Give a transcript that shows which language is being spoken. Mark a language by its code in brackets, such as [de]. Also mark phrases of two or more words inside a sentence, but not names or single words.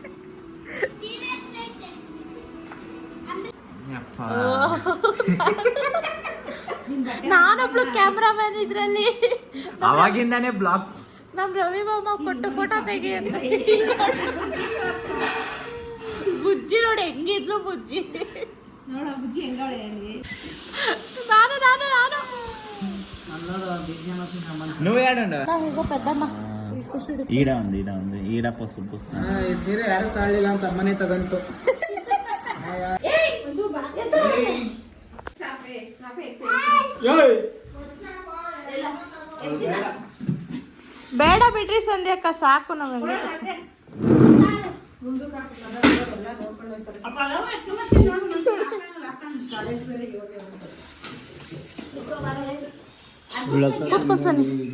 [kn] ನಾನೊಬ್ಳು ಕ್ಯಾಮ್ರಾಮನ್ ಇದ್ರಲ್ಲಿ. ಅವಾಗಿಂದಾನೇ ಬ್ಲಾಗ್ಸ್. ನಮ್ ರವಿ ಮಾಮ ಕೊಟ್ಟು ಫೋಟೋ ತೆಗಿ ಅಂತ. ಬುಜ್ಜಿ ನೋಡಿ ಹೆಂಗಿದ್ಲು ಬುಜ್ಜಿ. [te] నువ్వు ఏడండి పెద్దమ్మ ఈడ ఉంది ఈడ పసుపు [kn] ಈ ಸೀರೆ ಯಾರು ತಾಳಿಲ್ಲ ಅಂತ ಅಮ್ಮನೇ ತಗಂತು. ಬೇಡ ಬಿಡ್ರಿ ಸಂಧ್ಯಕ್ಕ, ಸಾಕು ನಮಗೆ. ಕೂತ್ಕೋ ಸನಿ.